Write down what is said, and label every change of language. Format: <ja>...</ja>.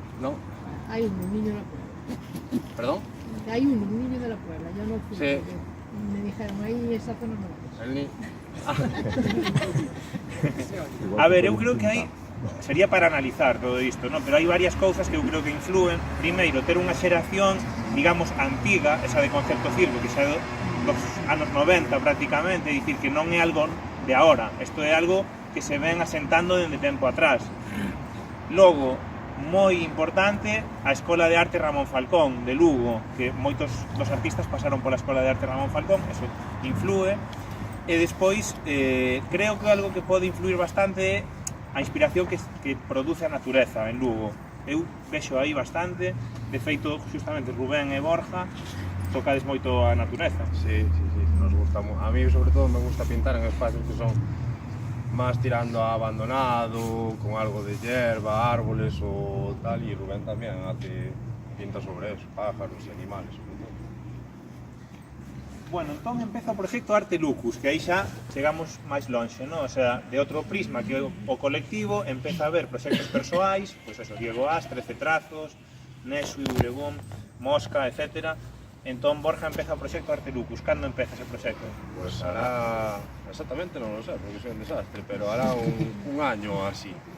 <es>No. Hay un niño de la Puebla. ¿Perdón? Hay un niño de la Puebla, yo no fui. Sí. Me dijeron, ahí esa zona no.</es> <gl>A ver, eu creo que hai, sería para analizar todo isto, ¿no? Pero hai varias cousas que eu creo que influen. Primeiro, ter unha xeración, digamos, antiga, esa de concepto circo, que xa é dos anos 90 prácticamente, é dicir, que non é algo de ahora, isto é algo que se ven asentando dende tempo atrás. Logo, moi importante, a Escola de Arte Ramón Falcón, de Lugo, que moitos dos artistas pasaron pola Escola de Arte Ramón Falcón, eso influe. E despois, creo que algo que pode influir bastante é a inspiración que produce a natureza en Lugo. Eu vexo aí bastante, de feito, justamente Rubén e Borja tocades moito a natureza.</gl> <es>Sí, nos gusta, a mí sobre todo me gusta pintar en espacios que son más tirando a abandonado, con algo de hierba, árboles o tal, y Rubén también pinta sobre eso, pájaros y animales sobre todo.</es> <gl>Bueno, entón empeza o proxecto Arte Lucus, que aí xa chegamos máis lonxe, ¿no? O sea, de Outro Prisma, que o colectivo empeza a ver proxectos persoais, pois eso, Diego As, 13 trazos, Nesui, Bubblegum, Mosca, etc. Entón Borja empeza o proxecto Arte Lucus. Cando empeza ese proxecto?</gl> <es>Pues hará, exactamente non lo sé, porque soy un desastre, pero hará un año así.</es>